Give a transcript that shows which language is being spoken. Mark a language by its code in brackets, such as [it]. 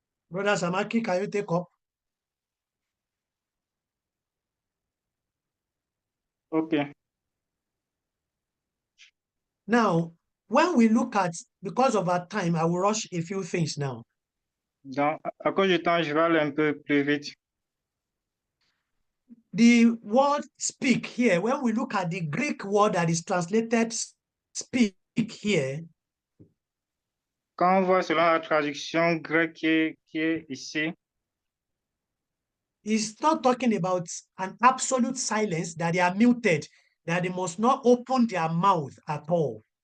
[en] Brother Samaki, can you take up? Okay. Now, when we look at, because of our time, I will rush a few things now. [fr] Donc, à cause du temps, je vais aller un peu plus vite. [en] The word speak here, when we look at the Greek word that is translated speak here, [fr] Quand on voit selon la traduction grecque qui est ici, [en] it's not talking about an absolute silence, that they are muted, that they must not open their mouth at all.